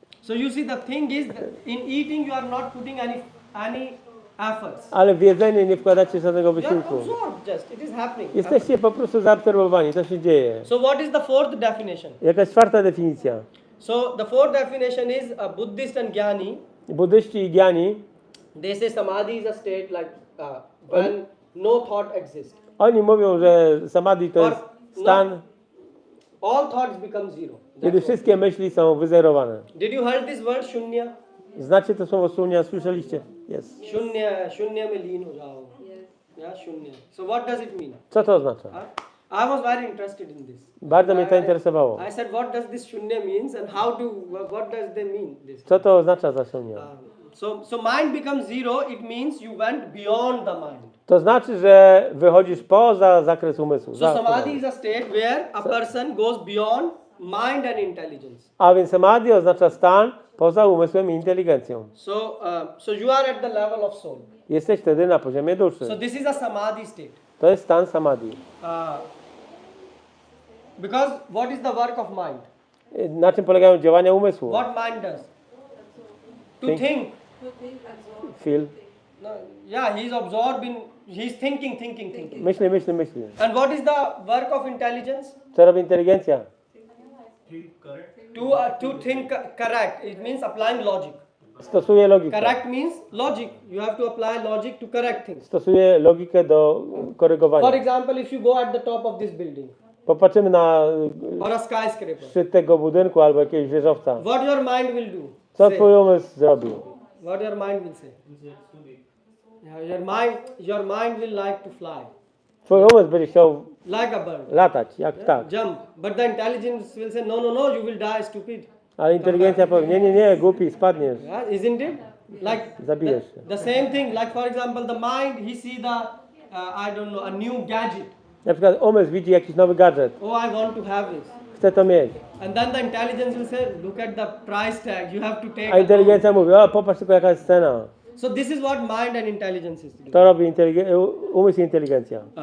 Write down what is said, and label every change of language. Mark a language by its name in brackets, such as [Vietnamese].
[English] So you see the thing is that in eating you are not putting any efforts. [Polish] Ale w jedzenie nie wkładacie żadnego [English] You are [Polish] wysiłku. [English] absorbed just. It is happening. [Polish] Jesteście po prostu zaobserwowani, to się dzieje. [English] So what is the fourth definition? [Polish] Jakaś czwarta definicja. [English] So the fourth definition is a Buddhist and Jnani. [Polish] Buddyści i Giani, [English] They say samadhi is a state like when no thought exists. [Polish] oni mówią, że samadhi to [English] Or [Polish] jest stan, [English] All thoughts become zero. [Polish] kiedy wszystkie myśli są wyzerowane. [English] Did you heard this word shunya? [Polish] Znacie to słowo shunya? Słyszeliście? Jest. [Hindi] Shunya mein leen ho jao. [English] Yeah, shunya. So what does it mean? [Polish] Co to oznacza? [English] I was very interested in this. [Polish] Bardzo mnie to interesowało. [English] I said, what does this shunya means and what does they mean this? [Polish] Co to oznacza za shunya? [English] So mind becomes zero, it means you went beyond the mind. [Polish] To znaczy, że wychodzisz poza zakres umysłu. [English] So samadhi is a state where a person goes beyond mind and intelligence. [Polish] A więc samadhi oznacza stan poza umysłem i inteligencją. [English] So you are at the level of soul. [Polish] Jesteś wtedy na poziomie duszy. [English] So this is a samadhi state. [Polish] To jest stan samadhi. [English] Because what is the work of mind? [Polish] Na czym polegają działania umysłu? [English] What mind does? To Think. think. Feel. No, yeah, he's absorbed in, he's thinking. [Polish] Myśli. [English] And what is the work of intelligence? [Polish] Co robi inteligencja? [English] To think correct. It means applying logic. [Polish] Stosuje logikę. [English] Correct means logic. You have to apply logic to correct things. [Polish] Stosuje logikę do korygowania. [English] For example, if you go at the top of this building [Polish] Popatrzymy na [English] or a skyscraper, [Polish] szczyt tego budynku albo jakiegoś wieżowca. [English] what your mind will do? [Polish] Co [English] Say. [Polish] twój umysł zrobił? [English] What your mind will say? Yeah, your mind will like to fly, [Polish] Twój umysł będzie chciał [English] like a bird. [Polish] latać, jak ptak. [English] Jump. But the intelligence will say, no, you will die, stupid. [Polish] Ale inteligencja powie, nie, głupi, spadniesz. [English] Yeah, isn't it? Like [Polish] Zabijesz się. [English] the same thing. Like for example, the mind, he see the a new gadget. [Polish] Na przykład umysł widzi jakiś nowy gadżet. [English] Oh, I want to have this. [Polish] Chce to mieć. [English] And then the intelligence will say, look at the price tag. You have to take. [Polish] A inteligencja mówi, popatrz tylko jaka jest cena. [English] So this is what mind and intelligence is to do. [Polish] To robi umysł i inteligencja.